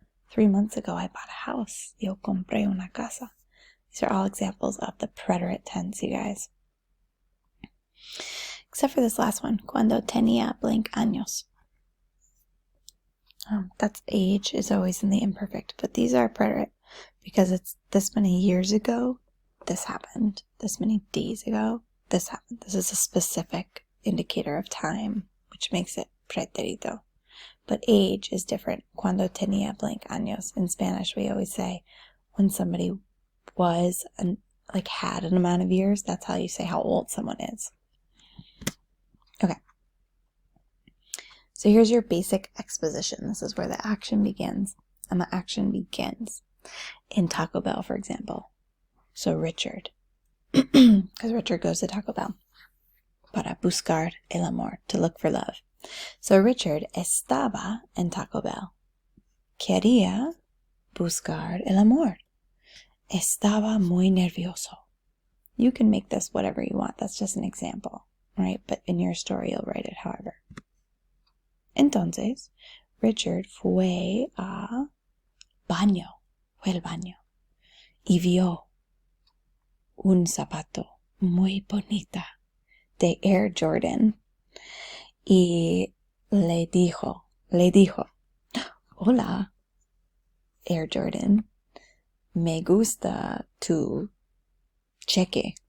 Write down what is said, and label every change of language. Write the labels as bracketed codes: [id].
[en] 3 months ago, I bought a house. [es] Yo compré una casa. [en] These are all examples of the preterite tense, you guys. Except for this last one. [es] Cuando tenía blank años. [en] That's age is always in the imperfect, but these are preterite because it's this many years ago, this happened. This many days ago, this happened. This is a specific indicator of time, which makes it preterito. But age is different. [es] Cuando tenía blank años. [en] In Spanish, we always say when somebody was and had an amount of years, that's how you say how old someone is. Okay. So here's your basic exposition. This is where the action begins. And the action begins in Taco Bell, for example. So Richard, because Richard goes to Taco Bell [es] para buscar el amor, [en] to look for love. [es] So Richard estaba en Taco Bell. Quería buscar el amor. Estaba muy nervioso. [en] You can make this whatever you want. That's just an example, right? But in your story, you'll write it however. [es] Entonces, Richard fue al baño y vio un zapato muy bonita de Air Jordan y le dijo, hola, Air Jordan, me gusta tu cheque.